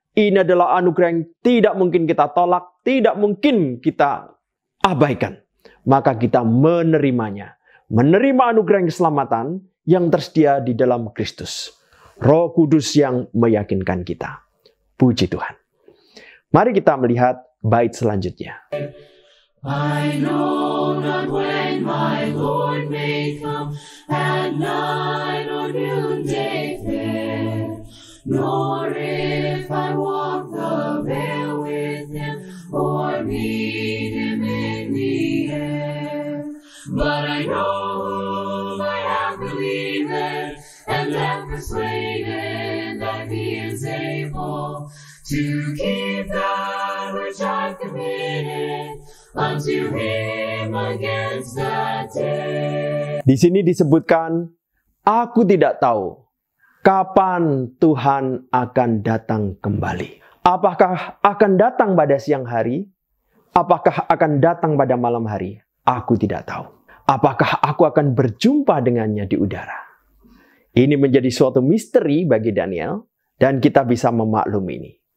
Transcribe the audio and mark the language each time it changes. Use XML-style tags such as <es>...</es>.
<id>Ini adalah anugerah yang tidak mungkin kita tolak, tidak mungkin kita abaikan. maka kita menerimanya. Menerima anugerah keselamatan yang tersedia di dalam Kristus. Roh Kudus yang meyakinkan kita. Puji Tuhan. Mari kita melihat bait selanjutnya.</id> <en>I know not when my Lord may come, at night or noonday fair, nor if I walk the vale with him, or meet him in the air. But I know whom I have believed, and am persuaded that he is able to keep that which I've committed unto him against that day.</en> <id>Di sini disebutkan, aku tidak tahu kapan Tuhan akan datang kembali. Apakah akan datang pada siang hari? Apakah akan datang pada malam hari? Aku tidak tahu. Apakah aku akan berjumpa dengannya di udara? Ini menjadi suatu misteri bagi Daniel, dan kita bisa memaklumi ini.</id>